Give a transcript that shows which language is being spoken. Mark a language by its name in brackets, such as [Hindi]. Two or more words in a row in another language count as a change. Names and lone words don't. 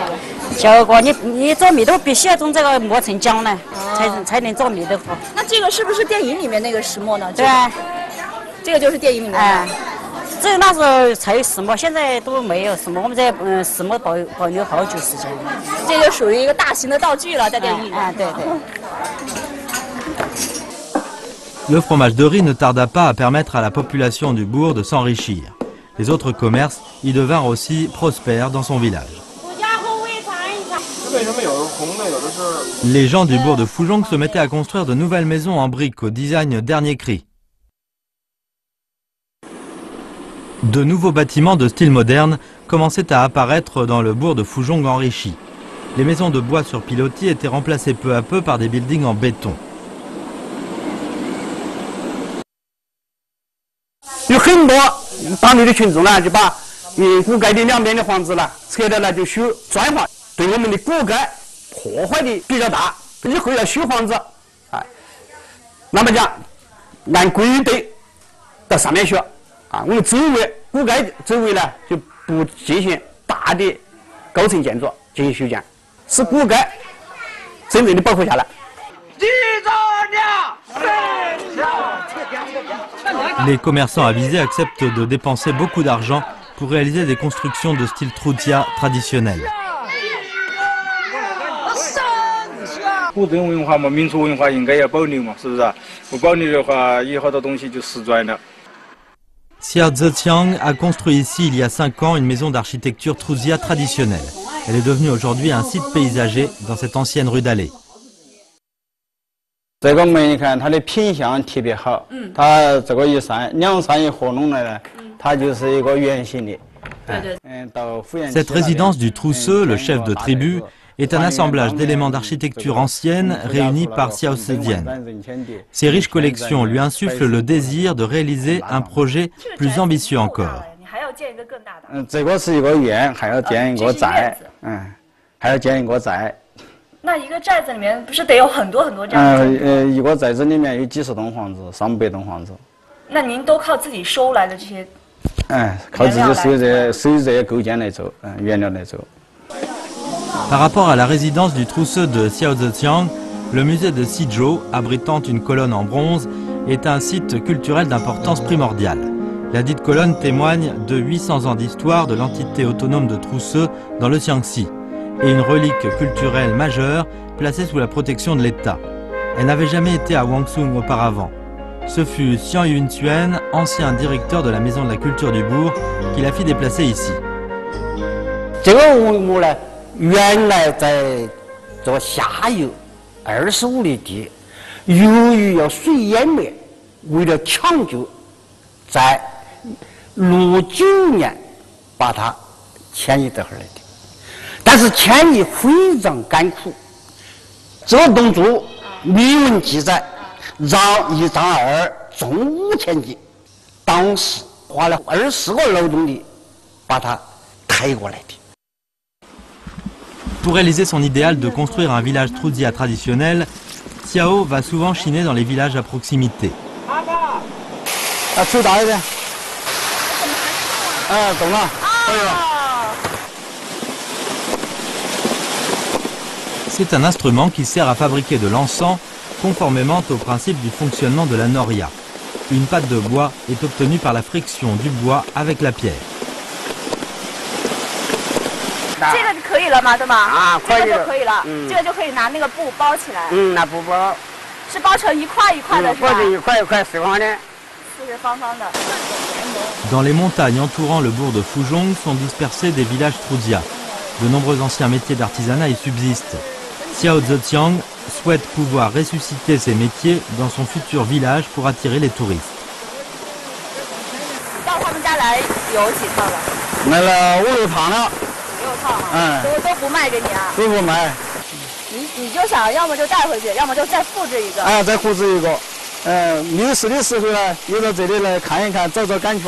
[Chinese] 教过你做米豆腐必须要用这个磨成浆呢，才能做米豆腐。那这个是不是电影里面那个石磨呢？对啊，这个就是电影里面的。哎，这那时候才有石磨，现在都没有石磨。我们在石磨保留好久时间。这就属于一个大型的道具了，在电影里面。啊，对对。 [French] Le fromage de riz ne tarda pas à permettre à la population du bourg de s'enrichir. Les autres commerces y devinrent aussi prospères dans son village. Les gens du bourg de Fuzhong se mettaient à construire de nouvelles maisons en briques au design dernier cri. De nouveaux bâtiments de style moderne commençaient à apparaître dans le bourg de Fuzhong enrichi. Les maisons de bois sur pilotis étaient remplacées peu à peu par des buildings en béton. [Chinese] 有很多当地的群众呢，就把古街的两边的房子呢拆掉了，就修砖房，对我们的古街破坏的比较大。以后要修房子，哎，那么讲按规定到上面修啊。我们周围古街周围呢就不进行大的高层建筑进行修建，使古街真正的保护下来。 [French] Les commerçants avisés acceptent de dépenser beaucoup d'argent pour réaliser des constructions de style Trutia traditionnel. [Chinese] 古镇文化嘛，民俗文化应该要保留嘛，是不是？不保留的话，以后的东西就失传了。 [French] Xiao Zetiang a construit ici il y a 5 ans une maison d'architecture Trusia traditionnelle. Elle est devenue aujourd'hui un site paysager dans cette ancienne rue d'Allée. [Chinese] 这个门你看它的品相特别好，它这个两扇一合拢来呢，它就是一个圆形的。 [French] Cette résidence du Trousseux, le chef de tribu, est un assemblage d'éléments d'architecture ancienne réunis par Xiao Zetiang. Ses riches collections lui insufflent le désir de réaliser un projet plus ambitieux encore. [Chinese] 这个是一个院，还要建一个寨，还要建一个寨。那一个寨子里面不是得有很多这样的？一个寨子里面有几十栋房子，300栋房子。那您都靠自己收来的这些？靠自己收这些构件来做，原料来做。 [French] Par rapport à la résidence du Trousseux de Xiao Zetiang, le musée de Xizhou, abritant une colonne en bronze, est un site culturel d'importance primordiale. La dite colonne témoigne de 800 ans d'histoire de l'entité autonome de Trousseux dans le Jiangxi et une relique culturelle majeure placée sous la protection de l'État. Elle n'avait jamais été à Wangsung auparavant. Ce fut Xiang Yunxuan, ancien directeur de la Maison de la Culture du Bourg, qui la fit déplacer ici. [Chinese] 这个文物呢，原来在这个下游25里地，由于要水淹没，为了抢救，在69年把它迁移到这儿来的。但是迁移非常艰苦，这个动作铭文记载，让1丈2重5000斤，当时花了24个劳动力把它抬过来的。 [French] Pour réaliser son idéal de construire un village Trusia traditionnel, Xiao va souvent chiner dans les villages à proximité. C'est un instrument qui sert à fabriquer de l'encens conformément au principe du fonctionnement de la noria. Une pâte de bois est obtenue par la friction du bois avec la pierre. [Chinese] 这个就可以了嘛，对吗？啊，这个就可以了，这个就可以拿那个布包起来。拿布包，是包成一块一块的，是吧？包成一块一块四方的。四方方的。 [French] Dans les montagnes entourant le bourg de Fuzhong sont dispersés des villages Trusia. De nombreux anciens métiers d'artisanat y subsistent. Xiao Zetiang souhaite pouvoir ressusciter ces métiers dans son futur village pour attirer les touristes. [Chinese] 到他们家来有几套了？买了5、6套了。 6套啊，都不卖给你啊？都不卖。你就想要么就带回去，要么就再复制一个。啊，再复制一个。没事的时候呢，又到这里来看一看，找找感觉。